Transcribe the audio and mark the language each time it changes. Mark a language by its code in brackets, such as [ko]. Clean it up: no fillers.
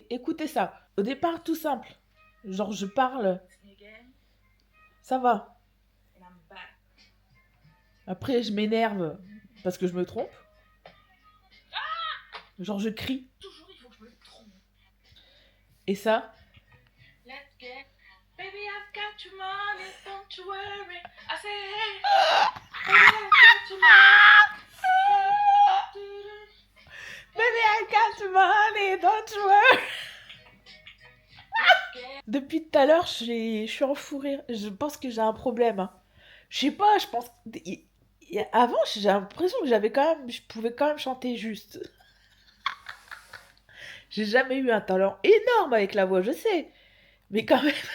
[fr] Écoutez ça. Au départ, tout simple. Genre, je parle. Ça va. Après, je m'énerve parce que je me trompe. Genre, je crie. Toujours, il faut que je me trompe. Et ça. [en] Let's get... Baby, I've got your money, don't you worry. I say, hey, baby, I've got your money. Baby, I got your money, don't you worry. [fr] Depuis tout à l'heure, je suis en fou rire. Je pense que j'ai un problème. Hein. Je sais pas, je pense... Avant, j'ai l'impression que je pouvais quand même chanter juste. J'ai jamais eu un talent énorme avec la voix, je sais. Mais quand même...